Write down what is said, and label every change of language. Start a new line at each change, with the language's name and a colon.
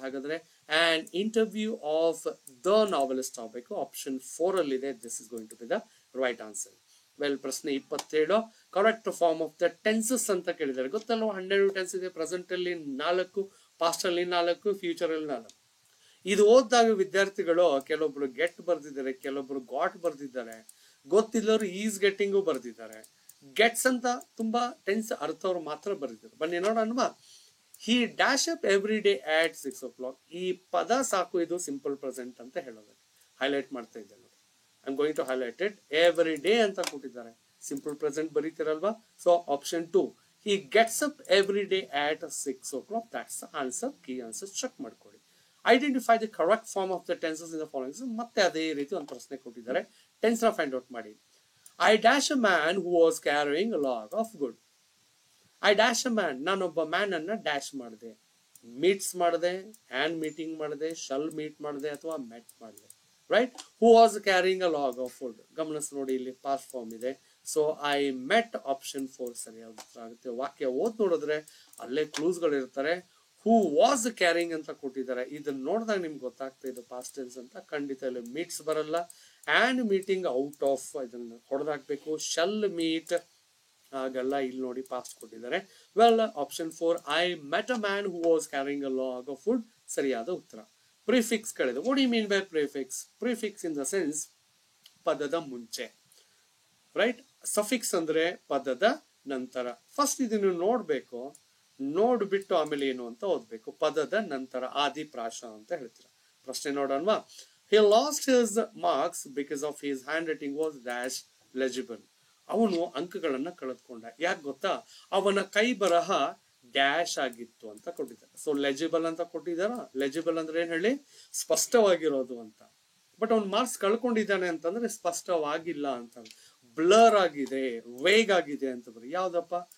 Kannada: ಹಾಗಾದ್ರೆ
English: an interview of the novelist
Kannada: ಆಗಬೇಕು. Option 4 ಅಲ್ಲಿ ಇದೆ.
English: This is going to be the right answer. Well, ಪ್ರಶ್ನೆ 27. Correct form of the tenses
Kannada: ಅಂತ ಕೇಳಿದ್ದಾರೆ. ಗೊತ್ತಲ್ವ? 12 ಟೆನ್ಸ್ ಇದೆ. ಪ್ರೆಸೆಂಟ್ ಅಲ್ಲಿ 4, ಪಾಸ್ಟ್ ಅಲ್ಲಿ 4, ಫ್ಯೂಚರ್ ಅಲ್ಲಿ 4. ಇದು ಓದಿದಾಗ ವಿದ್ಯಾರ್ಥಿಗಳು ಕೆಲವೊಬ್ರು ಗೆಟ್ ಬರ್ದಿದ್ದಾರೆ, ಕೆಲವೊಬ್ರು ಗಾಟ್ ಬರ್ದಿದ್ದಾರೆ, ಗೊತ್ತಿಲ್ಲವರು ಈಸ್ ಗೆಟ್ಟಿಂಗು ಬರ್ದಿದ್ದಾರೆ. ಗೆಟ್ಸ್ ಅಂತ ತುಂಬಾ ಟೆನ್ಸ್ ಅರ್ಥವ್ರು ಮಾತ್ರ ಬರ್ದಿದ್ದಾರೆ. ಬನ್ನಿ ನೋಡೋಣ.
English: He dash up every day at 6 o'clock.
Kannada: ಈ ಪದ ಸಾಕು, ಇದು ಸಿಂಪಲ್ ಪ್ರೆಸೆಂಟ್ ಅಂತ ಹೇಳೋದಕ್ಕೆ ಹೈಲೈಟ್ ಮಾಡ್ತಾ ಇದ್ದೆ ನೋಡಿ.
English: I am going to highlight it.
Kannada: Every day ಅಂತ ಕೊಟ್ಟಿದ್ದಾರೆ, simple present ಬರೀತಿರಲ್ವಾ?
English: So option 2, he gets up every day at 6 o'clock. That's the answer.
Kannada: Key answer check ಮಾಡ್ಕೊಳ್ಳಿ.
English: Identify the correct form of the tenses in the following.
Kannada: ಮತ್ತೆ ಅದೇ ರೀತಿ ಒಂದು ಪ್ರಶ್ನೆ ಕೊಟ್ಟಿದ್ದಾರೆ, tense ನ ಫೈಂಡ್ ಔಟ್ ಮಾಡಿ.
English: I dash a man who was carrying a log of wood. I dash a man.
Kannada: ನಾನೊಬ್ಬ ಮ್ಯಾನ್ ಅನ್ನ ಡ್ಯಾಶ್ ಮಾಡಿದೆ, ಮೀಟ್ಸ್ ಮಾಡಿದೆ, ಹ್ಯಾಂಡ್ ಮೀಟಿಂಗ್ ಮಾಡಿದೆ, ಶಲ್ ಮೀಟ್ ಮಾಡಿದೆ, ಅಥವಾ ಮೆಟ್ ಮಾಡಿದೆ. Right?
English: Who was carrying a log of wood.
Kannada: ಗಮನಿಸಿ ನೋಡಿ, ಇಲ್ಲಿ ಪಾಸ್ಟ್ ಫಾರ್ಮ್ ಇದೆ. ಸೊ ಐ ಮೆಟ್, ಆಪ್ಷನ್ 4 ಸರಿಯಾದ ಉತ್ತರ ಆಗುತ್ತೆ. ವಾಕ್ಯ ಓದ್ ನೋಡಿದ್ರೆ ಅಲ್ಲೇ ಕ್ಲೂಸ್ ಗಳು ಇರ್ತಾರೆ. ಹೂ ವಾಸ್ ಕ್ಯಾರಿಂಗ್ ಅಂತ ಕೊಟ್ಟಿದ್ದಾರೆ. ಇದನ್ನ ನೋಡಿದಾಗ ನಿಮ್ಗೆ ಗೊತ್ತಾಗ್ತಾ ಇದೆ ಪಾಸ್ಟ್ ಟೆನ್ಸ್ ಅಂತ. ಖಂಡಿತ ಇಲ್ಲಿ ಮೀಟ್ಸ್ ಬರಲ್ಲ. ಆ್ಯಂಡ್ ಮೀಟಿಂಗ್ ಔಟ್ ಆಫ್ ಇದನ್ನ ಹೊಡೆದಾಕ್ಬೇಕು. ಶಲ್ ಮೀಟ್ ಆಗಲ್ಲ. ಇಲ್ಲಿ ನೋಡಿ ಪಾಸ್ಟ್ ಕೊಟ್ಟಿದ್ದಾರೆ.
English: well, option 4, I met a man who was carrying a log of wood
Kannada: ಸರಿಯಾದ ಉತ್ತರ. ಪ್ರಿಫಿಕ್ಸ್ ಗಳಿದೆ.
English: What you mean by prefix? Prefix in the sense ಪದದ ಮುಂಚೆ, right?
Kannada: ಸಫಿಕ್ಸ್ ಅಂದ್ರೆ ಪದದ ನಂತರ. ಫಸ್ಟ್ ಇದನ್ನು ನೋಡ್ಬೇಕು, ನೋಡ್ಬಿಟ್ಟು ಆಮೇಲೆ ಏನು ಅಂತ ಓದ್ಬೇಕು. ಪದದ ನಂತರ ಆದಿಪ್ರಾಸ ಅಂತ ಹೇಳ್ತೀರಾ. ಪ್ರಶ್ನೆ ನೋಡೋಣವಾ?
English: He lost his marks because of his handwriting was dash legible.
Kannada: ಅವನು ಅಂಕಗಳನ್ನ ಕಳೆದುಕೊಂಡ. ಯಾಕೆ ಗೊತ್ತಾ? ಅವನ ಕೈ ಬರಹ ಡ್ಯಾಶ್ ಆಗಿತ್ತು ಅಂತ ಕೊಟ್ಟಿದ್ದಾರೆ. ಸೊ ಲೆಜಿಬಲ್ ಅಂತ ಕೊಟ್ಟಿದಾರ. ಲೆಜಿಬಲ್ ಅಂದ್ರೆ ಏನ್ ಹೇಳಿ? ಸ್ಪಷ್ಟವಾಗಿರೋದು ಅಂತ. ಬಟ್ ಅವ್ನು ಮಾರ್ಕ್ಸ್ ಕಳ್ಕೊಂಡಿದ್ದಾನೆ ಅಂತಂದ್ರೆ ಸ್ಪಷ್ಟವಾಗಿಲ್ಲ ಅಂತ, ಬ್ಲರ್ ಆಗಿದೆ, ವೇಗ್ ಆಗಿದೆ ಅಂತ ಬರೀ. ಯಾವ್ದಪ್ಪ?